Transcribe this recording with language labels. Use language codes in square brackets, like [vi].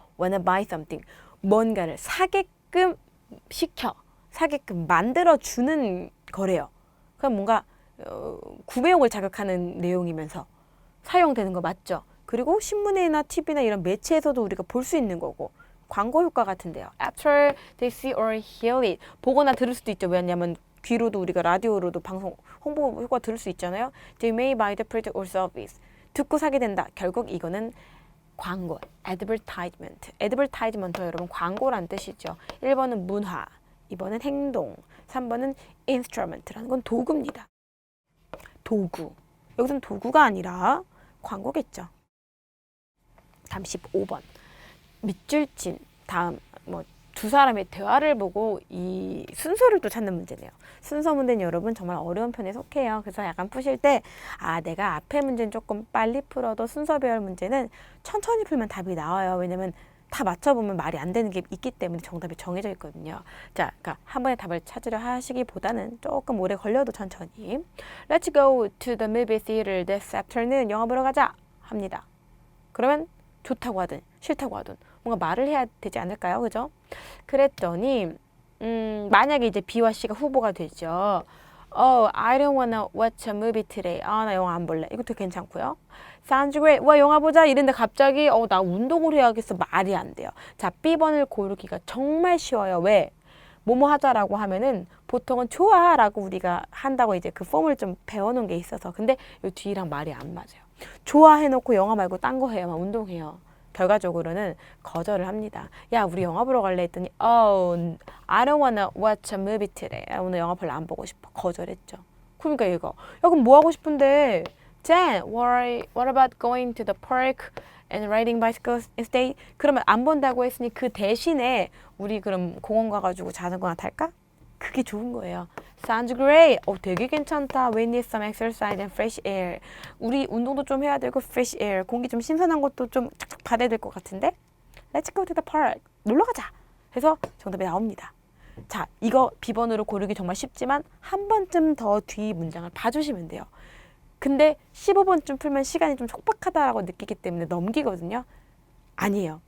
[en] wanna buy something. [ko] 뭔가를 사게끔 시켜. 사게끔 만들어주는 거래요. 그럼 뭔가 구매욕을 자극하는 내용이면서 사용되는 거 맞죠? 그리고 신문이나 TV나 이런 매체에서도 우리가 볼 수 있는 거고 광고 효과 같은데요. [en] After they see or hear it. [ko] 보거나 들을 수도 있죠. 왜냐하면 귀로도 우리가 라디오로도 방송 홍보 효과 들을 수 있잖아요. [en] They may buy the product or service. [ko] 듣고 사게 된다. 결국 이거는 광고, advertisement. advertisement 여러분 광고란 뜻이죠. 1번은 문화, 2번은 행동, 3번은 instrument라는 건 도구입니다. 도구. 여기서는 도구가 아니라 광고겠죠. 다음 15번. 밑줄 친 다음 두 사람의 대화를 보고 이 순서를 또 찾는 문제네요. 순서 문제는 여러분 정말 어려운 편에 속해요. 그래서 약간 푸실 때 내가 앞에 문제는 조금 빨리 풀어도 순서별 문제는 천천히 풀면 답이 나와요. 왜냐면 다 맞춰보면 말이 안 되는 게 있기 때문에 정답이 정해져 있거든요. 자, 그러니까 한 번에 답을 찾으려 하시기보다는 조금 오래 걸려도 천천히. [en] Let's go to the movie theater this afternoon. [ko] 영화 보러 가자 합니다. 그러면 좋다고 하든 싫다고 하든 뭔가 말을 해야 되지 않을까요? 그죠? 그랬더니 만약에 이제 B와 C가 후보가 되죠. [en] I don't wanna watch a movie today. [ko] 나 영화 안 볼래. 이것도 괜찮고요. [en] Sounds great. [ko] 와, 영화 보자. 이랬는데 갑자기 나 운동을 해야겠어. 말이 안 돼요. 자, B번을 고르기가 정말 쉬워요. 왜? 뭐뭐 하자라고 하면은 보통은 좋아라고 우리가 한다고 이제 그 폼을 좀 배워놓은 게 있어서. 근데 이 뒤랑 말이 안 맞아요. 좋아해놓고 영화 말고 딴 거 해요. 막 운동해요. 결과적으로는 거절을 합니다. 야, 우리 영화 보러 갈래 했더니 [en] I don't wanna watch a movie today. [ko] 오늘 영화 별로 안 보고 싶어. 거절했죠. 그러니까 얘가 야, 그럼 뭐 하고 싶은데? [en] Jen, what about going to the park and riding bicycles instead? [ko] 그러면 안 본다고 했으니 그 대신에 우리 그럼 공원 가가지고 자전거나 탈까? 그게 좋은 거예요. [en] Sounds great. [ko] 되게 괜찮다. [en] We need some exercise and fresh air. [ko] 우리 운동도 좀 해야 되고 fresh air. 공기 좀 신선한 것도 좀 착착 받아야 될 것 같은데? [en] Let's go to the park. [ko] 놀러 가자. 해서 정답이 나옵니다. 자, 이거 B번으로 고르기 정말 쉽지만 한 번쯤 더 뒤 문장을 봐주시면 돼요. 근데 15번쯤 풀면 시간이 좀 촉박하다고 느끼기 때문에 넘기거든요. 아니에요.